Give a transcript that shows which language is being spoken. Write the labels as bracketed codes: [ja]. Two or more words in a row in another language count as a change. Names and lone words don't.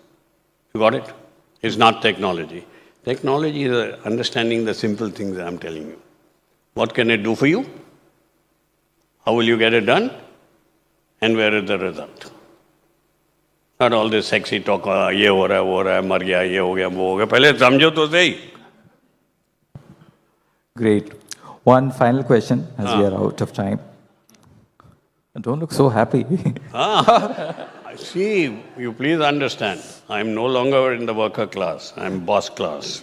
[en] You got it? It's not technology. Technology is understanding the simple things that I'm telling you. What can it do for you? How will you get it done? And where is the result? Not all this sexy talk, [hi] ये हो रहा है, वो हो रहा है, मर गया, ये हो गया, वो हो गया. पहले समझो तो सही. [en] Great. One final question, as we are out of time. Don't look so happy. See, you please understand, I'm no longer in the worker class, I'm boss class.